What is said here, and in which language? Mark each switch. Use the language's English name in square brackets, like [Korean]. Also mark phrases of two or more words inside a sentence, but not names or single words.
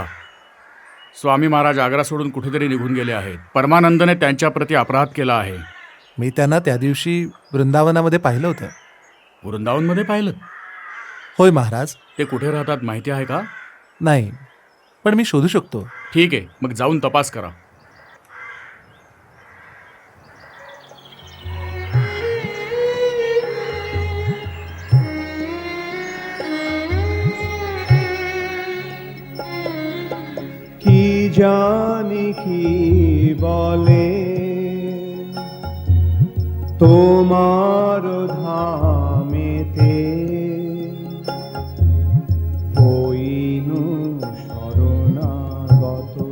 [Marathi] स्वामी महाराज आग्रा सोडून कुठेतरी निघून गेले आहेत. परमानंदने त्यांच्याप्रती अपराध केला आहे. मी त्यांना त्या दिवशी वृंदावनामध्ये पाहिलं होतं. वृंदावनमध्ये पाहिलं? होय महाराज. ते कुठे राहतात माहिती आहे का? नाही, पण मी शोधू शकतो. ठीक आहे, मग जाऊन तपास करा. [Bangla] কি জানি কি বলে তোমার ধামেতে হইনু শরণাগত।